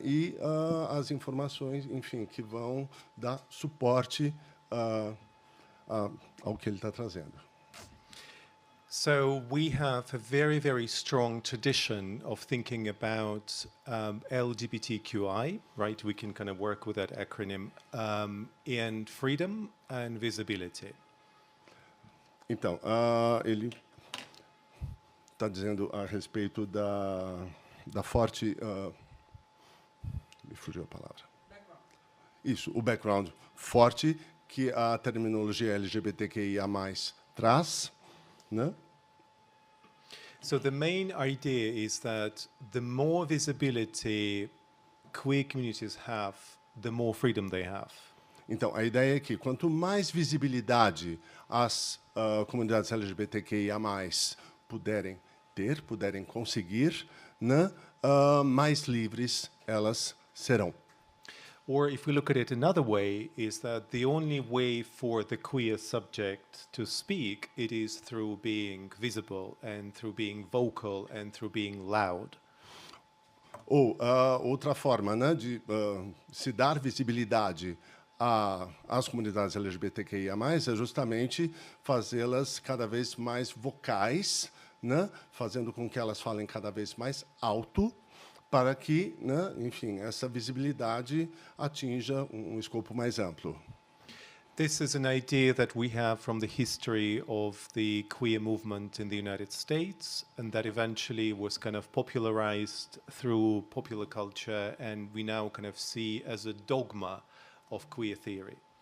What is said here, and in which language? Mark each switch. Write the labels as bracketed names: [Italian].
[Portuguese] E as informações, enfim, que vão dar suporte ao que ele está trazendo. [English] So we have a very, very strong tradition of thinking about LGBTQI, right? We can kind of work with that acronym, and freedom and visibility. [Portuguese] Então, ele está dizendo a respeito da forte... me fugiu a palavra. Isso, o background forte que a terminologia LGBTQIA+, traz, né? [English] So the main idea is that the more visibility queer communities have, the more freedom they have. [Portuguese] Então, a ideia é que quanto mais visibilidade as comunidades LGBTQIA+, puderem conseguir, né, mais livres elas serão. [English] Or if we look at it another way, is that the only way for the queer subject to speak, it is through being visible and through being vocal and through being loud. [Portuguese] Ou outra forma, né, de se dar visibilidade às comunidades LGBTQIA+, é justamente fazê-las cada vez mais vocais, né, fazendo com que elas falem cada vez mais alto, para que, né, enfim, essa visibilidade atinja escopo mais amplo. [English] This is an idea that we have from the history of the queer movement in the United States, and that eventually was kind of popularized through popular culture, and we now kind of see as a dogma of queer theory.